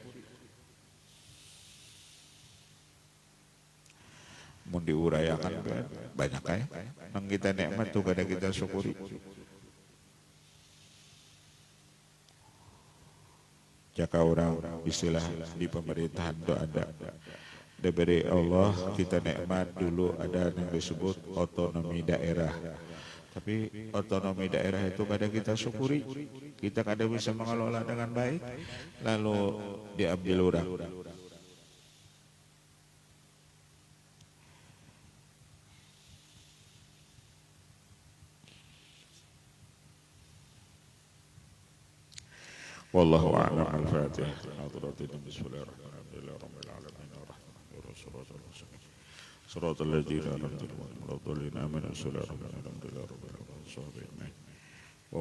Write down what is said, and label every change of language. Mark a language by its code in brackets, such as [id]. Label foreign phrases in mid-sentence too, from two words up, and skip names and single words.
[bjn] Mau diurayakan banyak kayak nang kita nikmat tuh kada kita syukuri. Jaka orang istilah di pemerintahan itu ada diberi Allah kita nikmat dulu ada yang disebut otonomi daerah. Tapi otonomi daerah itu kada kita syukuri, kita kada bisa mengelola dengan baik, lalu diambil orang. [ar] والله أعلم. الفاتحة. صراط الذين أنعمت عليهم غير المغضوب عليهم ولا الضالين.